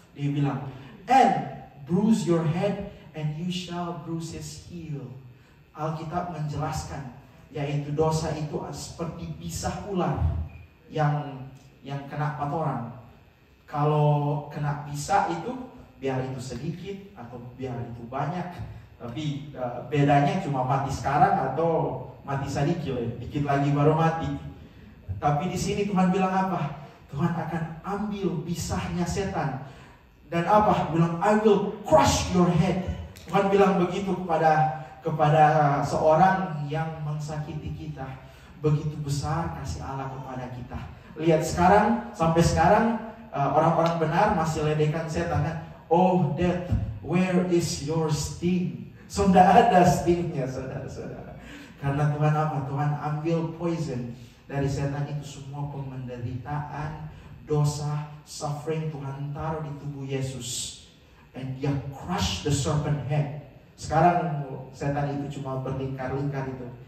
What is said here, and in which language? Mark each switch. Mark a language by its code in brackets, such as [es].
[id] Dia bilang, [en] and bruise your head and you shall bruise his heel. [id] Alkitab menjelaskan, yaitu dosa itu seperti bisah ular yang kena kotoran. Kalau kena bisa itu, biar itu sedikit atau biar itu banyak, tapi bedanya cuma mati sekarang atau mati sedikit, dikit lagi baru mati. Tapi di sini Tuhan bilang apa? Tuhan akan ambil bisahnya setan dan apa? [en] Bilang, I will crush your head. [id] Tuhan bilang begitu kepada seorang yang mensakiti kita. Begitu besar kasih Allah kepada kita. Lihat sekarang, sampai sekarang orang-orang benar masih ledekan setan kan? [en] Oh death, where is your sting? [id] So tidak ada stingnya, saudara-saudara. Karena Tuhan apa? Tuhan ambil poison dari setan itu, semua penderitaan, dosa, suffering Tuhan taruh di tubuh Yesus. [en] And dia crush the serpent head. [id] Sekarang setan itu cuma berlingkar-lingkar itu.